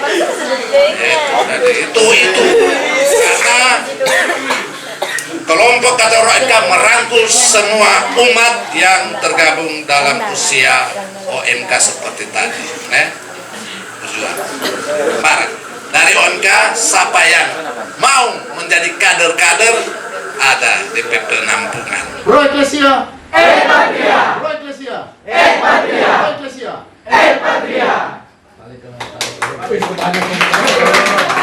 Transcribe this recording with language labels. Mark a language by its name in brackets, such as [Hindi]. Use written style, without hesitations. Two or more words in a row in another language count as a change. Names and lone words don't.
[Indonesian] Itu karena kelompok kata OMK merangkul semua umat yang tergabung dalam usia OMK seperti tadi. Dari OMK, siapa yang mau menjadi kader-kader ada di PP Penampungan. [Latin] Pro Ecclesia, Patria. Pro Ecclesia, Patria. Pro Ecclesia, Patria.